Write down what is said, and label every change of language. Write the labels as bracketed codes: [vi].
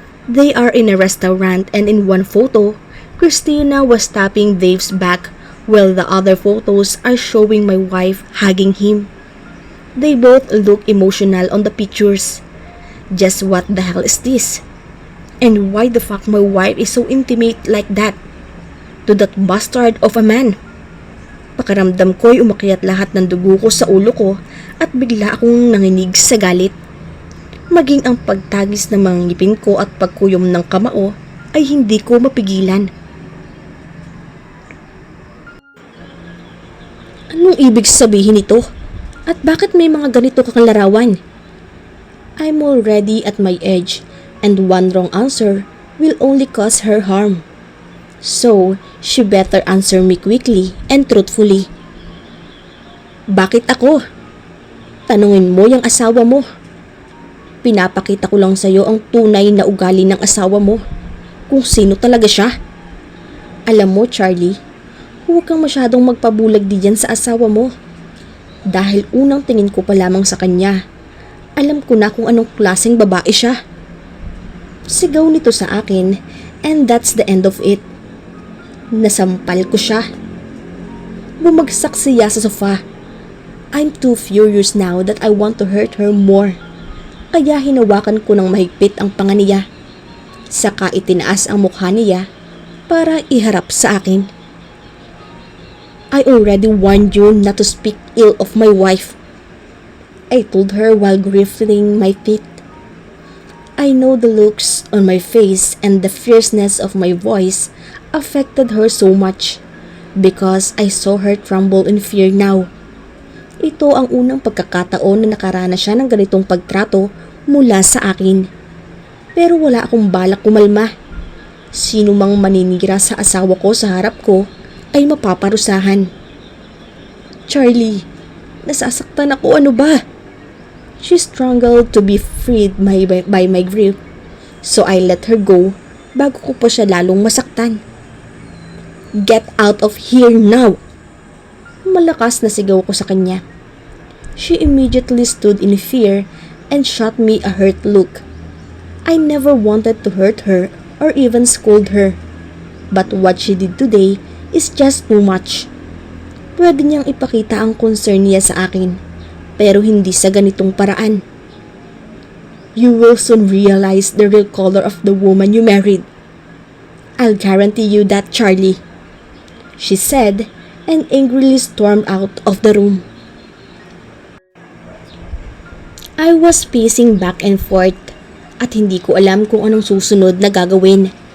[en] They are in a restaurant, and in one photo, Christina was tapping Dave's back while the other photos are showing my wife hugging him. They both look emotional on the pictures. Just what the hell is this? And why the fuck my wife is so intimate like that to that bastard of a man? [tl] Pakiramdam ko'y umakyat lahat ng dugo ko sa ulo ko at bigla akong nanginig sa galit. Maging ang pagtagis ng mga ngipin ko at pagkuyom ng kamao ay hindi ko mapigilan. Anong ibig sabihin nito? At bakit may mga ganito kang larawan? [en] I'm already at my edge, and one wrong answer will only cause her harm. So, she better answer me quickly and truthfully. [tl] Bakit ako? Tanungin mo yung asawa mo. Pinapakita ko lang sa'yo ang tunay na ugali ng asawa mo, kung sino talaga siya. Alam mo, Charlie, huwag kang masyadong magpabulag diyan sa asawa mo. Dahil unang tingin ko pa lamang sa kanya, alam ko na kung anong klaseng babae siya. Sigaw nito sa akin, [en] and that's the end of it. [tl] Nasampal ko siya. Bumagsak siya sa sofa. [en] I'm too furious now that I want to hurt her more. [tl] Kaya hinawakan ko ng mahigpit ang panga niya. Saka itinaas ang mukha niya para iharap sa akin. [en] I already warned you not to speak ill of my wife, I told her while gripping my feet. I know the looks on my face and the fierceness of my voice affected her so much because I saw her tremble in fear now. [tl] Ito ang unang pagkakataon na nakaranas siya ng ganitong pagtrato mula sa akin. Pero wala akong balak kumalma. Sino mang maninira sa asawa ko sa harap ko ay mapaparusahan. Charlie, nasasaktan ako, ano ba? [en] She struggled to be freed by my grip, so I let her go [tl] bago ko pa siya lalong masaktan. [en] Get out of here now! [tl] Malakas na sigaw ko sa kanya. [en] She immediately stood in fear and shot me a hurt look. I never wanted to hurt her or even scold her, but what she did today is just too much. [tl] Pwede niyang ipakita ang concern niya sa akin, pero hindi sa ganitong paraan. [en] You will soon realize the real color of the woman you married. I'll guarantee you that, Charlie, she said, and angrily stormed out of the room. I was pacing back and forth [tl] at hindi ko alam kung anong susunod na gagawin.